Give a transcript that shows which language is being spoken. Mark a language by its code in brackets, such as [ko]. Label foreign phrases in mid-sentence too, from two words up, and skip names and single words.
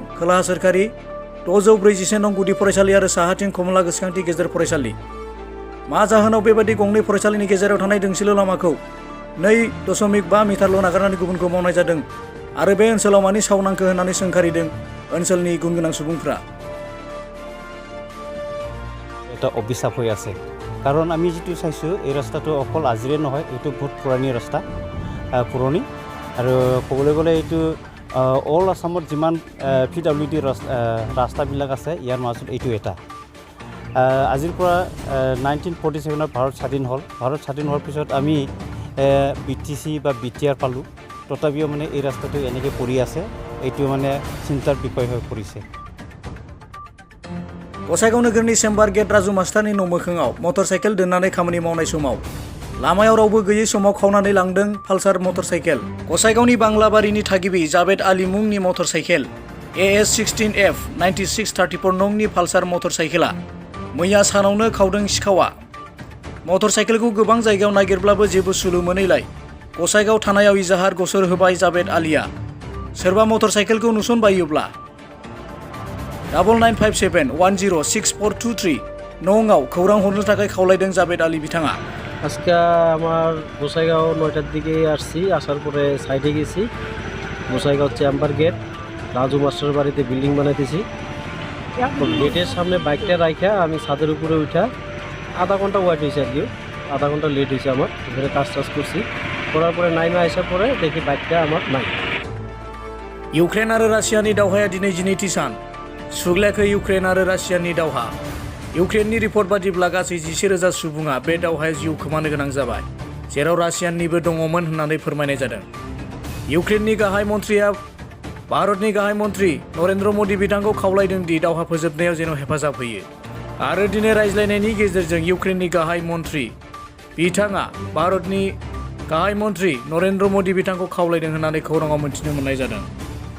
[brx] खोलाहा सोरखारि 641 नं गुदि फरायसालि आरो साहाथिं कमला गोसोखांथि गेजेर फरायसालि। मा जाहोनाव बेबादि गंनै फरायसालिनि गेजेराव थानाय दोंसेल' लामाखौ 2.5 मिटारल' नागारनानै गुबुनखौ मावनाय जादों आरो बे ओनसोलाव मानि साव नांखो होननानै सोंखारिदों ओनसोलनि गुनगोनां सुबुंफ्रा। [as] এটা অভিশাপ হৈ আছে, কাৰণ আমি যেটো চাইছোঁ এই ৰাস্তাটো অকল আজিৰে নহয়, এইটো বহুত পুৰণি ৰাস্তা, পুৰণি আৰু ক'বলৈ গ'লে এইটো অল আসামত যিমান PWD ৰাস্তাবিলাক আছে ইয়াৰ মাজত এইটো এটা। আজিৰ পৰা 1947 ভাৰত স্বাধীন হ'ল। ভাৰত স্বাধীন হোৱাৰ পিছত আমি BTC বা BTR পালোঁ, তথাপিও মানে এই ৰাস্তাটো এনেকৈ পৰি আছে, এইটো মানে চিন্তাৰ বিষয় হৈ পৰিছে। [brx] गसाइगाव नोगोरनि चेम्बार गेट राजु मास्टारनि न' मोखाङाव मटर साइकेल दोननानै खामानि मावनाय समाव लामायाव रावबो गैयै समाव खावनानै लांदों पालसार मटर साइकेल। गसाइगावनि बांलाबारिनि थागिबि जावेद आली मुंनि मटर साइकेल AS 16F 9634 नंनि पालसार मटर साइकेला मैया सानावनो खावदों सिखावा। मटर साइकेलखौ गोबां जायगायाव नागिरब्लाबो जेबो सुलु मोनैलाय गसाइगाव थानायाव इजाहार गसर होबाय जावेद आलीया। सोरबा मटर साइकेलखौ नुसनबायोब्ला 9957106423 नंआव खौरां हरनो थाखाय खावलायदों जावेद आলী बिथाङा। [bn] আজকে আমার গোসাইগাঁও 9টার দিকে আসছি, আসার পরে সাইডে গেছি গোসাইগাঁও চেম্বার গেট রাজু মাস্টার বাড়িতে বিল্ডিং বানাইতেছি। গেটের সামনে বাইকটা রাখা আমি ছাদের উপরে উঠা আধা ঘন্টা ওয়েট হয়েছে, আর কি আধা ঘন্টা লেট হয়েছে আমার, এখানে কাজ করছি। করার পরে নাইমে আসার পরে দেখি বাইকটা আমার নাই। [brx] ইউক্রেন आरो रासियानि दावहाया दिनै 12थि सान। सुग्लायाखै इउक्रेन आरो रासियानि दावहा। इउक्रेननि रिपर्ट बादिब्ला गासै 11,000 सुबुङा बे दावहायाव जिउ खोमानो गोनां जाबाय, जेराव रासियाननिबो दङमोन होननानै फोरमायनाय जादों। इउक्रेननि गाहाय मन्थ्रिया भारतनि गाहाय मन्थ्रि नरेन्द्र मोदी बिथांखौ खावलायदों दि दावहा फोजोबनायाव जेन' हेफाजाब होयो आरो दिनै रायज्लायनायनि गेजेरजों इउक्रेननि गाहाय मन्थ्रि बिथाङा भारतनि गाहाय मन्थ्रि नरेन्द्र मोदी बिथांखौ खावलायदों होननानै खौराङाव मोन्थिनो मोननाय जादों।